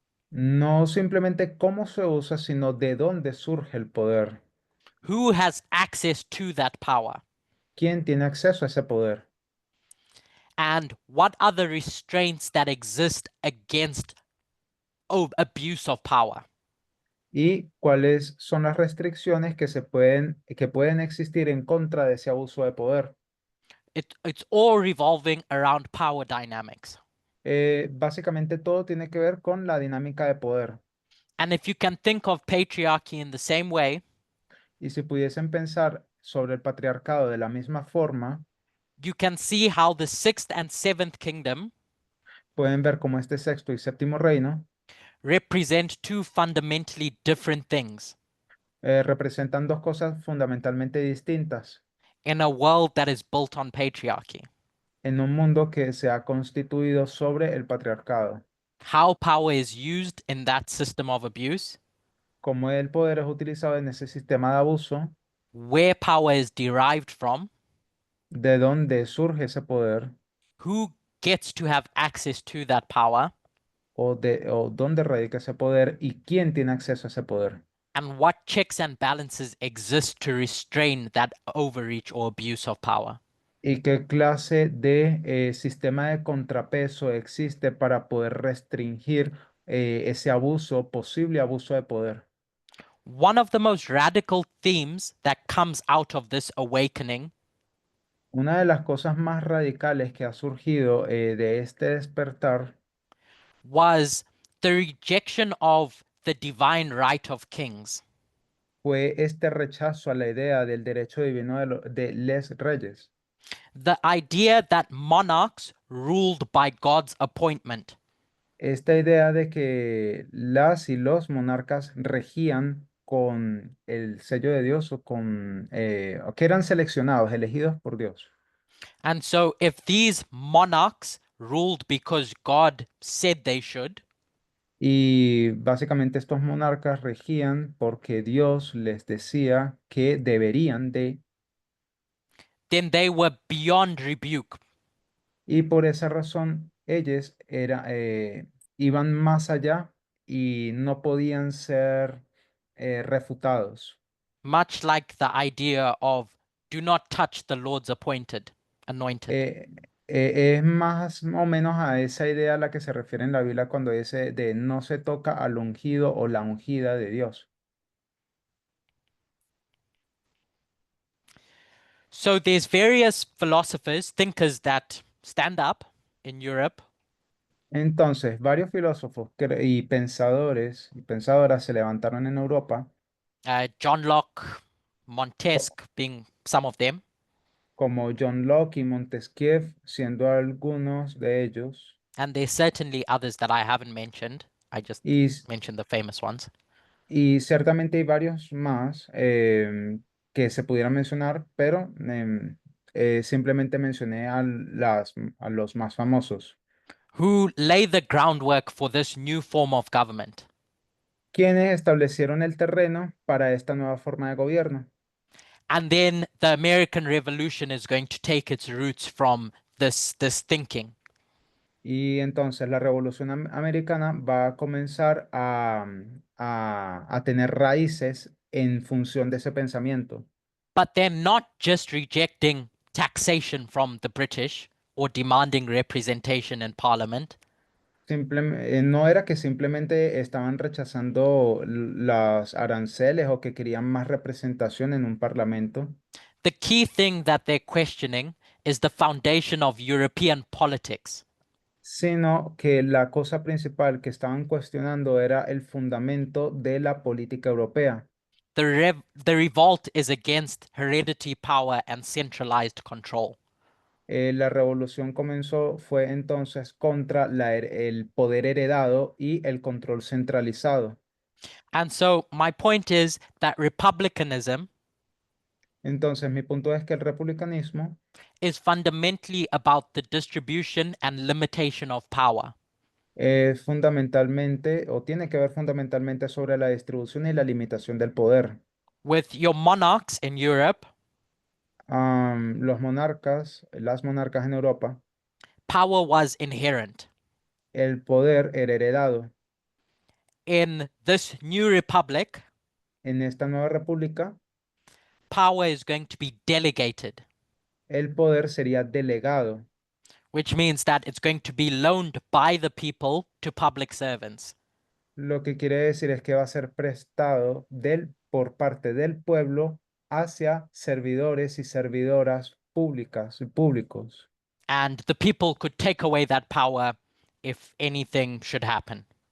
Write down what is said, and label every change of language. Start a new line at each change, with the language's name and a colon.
Spanish: No simplemente cómo se usa, sino de dónde surge el poder.
English: Who has access to that power?
Spanish: ¿Quién tiene acceso a ese poder?
English: And what are the restraints that exist against abuse of power?
Spanish: ¿Y cuáles son las restricciones que pueden existir en contra de ese abuso de poder?
English: It's all revolving around power dynamics.
Spanish: Básicamente todo tiene que ver con la dinámica de poder.
English: And if you can think of patriarchy in the same way,
Spanish: Y si pudiesen pensar sobre el patriarcado de la misma forma,
English: you can see how the sixth and seventh kingdom
Spanish: pueden ver cómo este sexto y séptimo reino
English: represent two fundamentally different things
Spanish: representan dos cosas fundamentalmente distintas
English: in a world that is built on patriarchy.
Spanish: en un mundo que se ha constituido sobre el patriarcado.
English: How power is used in that system of abuse,
Spanish: Cómo el poder es utilizado en ese sistema de abuso,
English: where power is derived from,
Spanish: de dónde surge ese poder
English: who gets to have access to that power,
Spanish: o dónde radica ese poder y quién tiene acceso a ese poder.
English: and what checks and balances exist to restrain that overreach or abuse of power.
Spanish: ¿Y qué clase de sistema de contrapeso existe para poder restringir ese abuso, posible abuso de poder?
English: One of the most radical themes that comes out of this awakening
Spanish: Una de las cosas más radicales que ha surgido de este despertar
English: was the rejection of the divine right of kings.
Spanish: fue este rechazo a la idea del derecho divino de les reyes.
English: The idea that monarchs ruled by God's appointment.
Spanish: Esta idea de que las y los monarcas regían con el sello de Dios o o que eran seleccionados, elegidos por Dios.
English: And so, if these monarchs ruled because God said they should,
Spanish: Y básicamente estos monarcas regían porque Dios les decía que deberían de,
English: then they were beyond rebuke.
Spanish: y por esa razón ellos iban más allá y no podían ser refutados.
English: Much like the idea of do not touch the Lord's anointed.
Spanish: Es más o menos a esa idea a la que se refiere en la Biblia cuando dice de no se toca al ungido o la ungida de Dios.
English: So there's various philosophers, thinkers that stand up in Europe
Spanish: Entonces, varios filósofos y pensadores y pensadoras se levantaron en Europa,
English: John Locke, Montesquieu being some of them,
Spanish: como John Locke y Montesquieu, siendo algunos de ellos,
English: and there's certainly others that I haven't mentioned. I just
Spanish: y,
English: mentioned the famous ones.
Spanish: y ciertamente hay varios más que se pudieran mencionar, pero simplemente mencioné a los más famosos.
English: Who lay the groundwork for this new form of government.
Spanish: Quienes establecieron el terreno para esta nueva forma de gobierno.
English: And then the American Revolution is going to take its roots from this thinking.
Spanish: Y entonces la Revolución Americana va a comenzar a tener raíces en función de ese pensamiento.
English: But they're not just rejecting taxation from the British or demanding representation in Parliament.
Spanish: No era que simplemente estaban rechazando los aranceles o que querían más representación en un parlamento,
English: The key thing that they're questioning is the foundation of European politics.
Spanish: sino que la cosa principal que estaban cuestionando era el fundamento de la política europea.
English: The revolt is against hereditary power and centralized control.
Spanish: La revolución fue entonces contra el poder heredado y el control centralizado.
English: And so my point is that republicanism
Spanish: Entonces, mi punto es que el republicanismo
English: is fundamentally about the distribution and limitation of power.
Spanish: es fundamentalmente o tiene que ver fundamentalmente sobre la distribución y la limitación del poder.
English: With your monarchs in Europe,
Spanish: Las monarcas en Europa,
English: power was inherent.
Spanish: el poder era heredado.
English: In this new republic,
Spanish: En esta nueva república,
English: power is going to be delegated,
Spanish: el poder sería delegado,
English: which means that it's going to be loaned by the people to public servants.
Spanish: lo que quiere decir es que va a ser prestado por parte del pueblo hacia servidores y servidoras públicas y públicos.
English: And the people could take away that power if anything should happen.